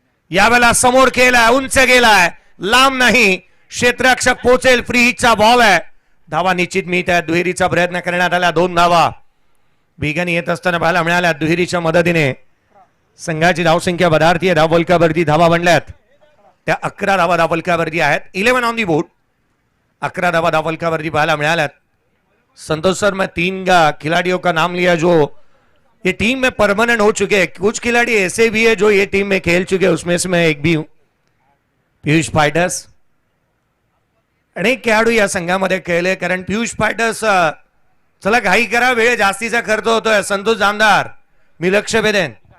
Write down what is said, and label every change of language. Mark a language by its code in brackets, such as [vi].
[mr] यावेळेला समोर केलाय, उंच गेलाय, लांब नाही, क्षेत्ररक्षक पोहोचेल. फ्री हिटचा बॉल आहे. धावा निश्चित मिळत आहे. दुहेरीचा प्रयत्न करण्यात आला. 2 धावा वेगाने येत असताना पाहायला मिळाल्या. दुहेरीच्या मदतीने संघाची धावसंख्या वधारती आहे. धावफलकावरती धावा बनल्यात त्या 11 धावा धावफलकावरती आहेत. 11 [en] On the board. [mr] 11 धावा धावफलकावरती पाहायला मिळाल्यात. [hi] संतोष सर, मैं 3 खिलाड़ियों का नाम लिया जो ये टीम में परमानेंट हो चुके हैं. कुछ खिलाड़ी ऐसे भी है जो ये टीम में खेल चुके हैं, उसमें से मैं एक भी हूं. [mr] पीयूष फाइटर्स अनेक खेळाडू या संघामध्ये खेळले, कारण पीयूष फाइटर्स. चला घाई करा, वेळ जास्तीचा खर्च होतोय. संतोष जामदार मी लक्ष वेधेन.